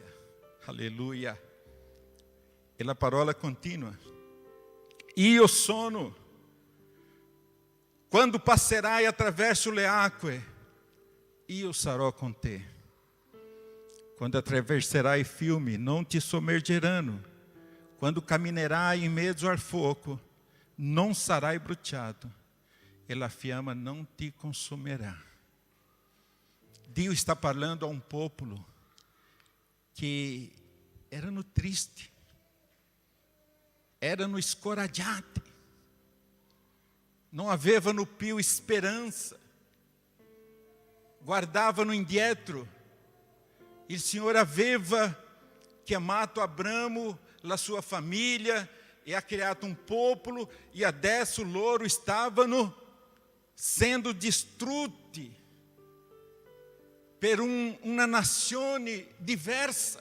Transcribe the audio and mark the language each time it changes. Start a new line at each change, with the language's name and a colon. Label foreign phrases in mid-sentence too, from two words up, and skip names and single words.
Italian: Alleluia. E la parola continua. Io sono. Quando passerai attraverso le acque, io sarò con te. Quando attraverserai i fiumi, não te sommergeranno.
Portuguese: Quando caminharai em meio ao fogo, não
Italian: sarai bruciado,
Portuguese: e a fiamma não te consumirá. Deus está falando a um povo que
Italian: erano triste, erano scoraggiati,
Portuguese: não
Italian: avevano più
Portuguese: esperança,
Italian: guardavano indietro. Il Signore aveva chiamato Abramo, la sua famiglia, e ha creato un popolo, e adesso loro stavano sendo distrutti per una nazione diversa.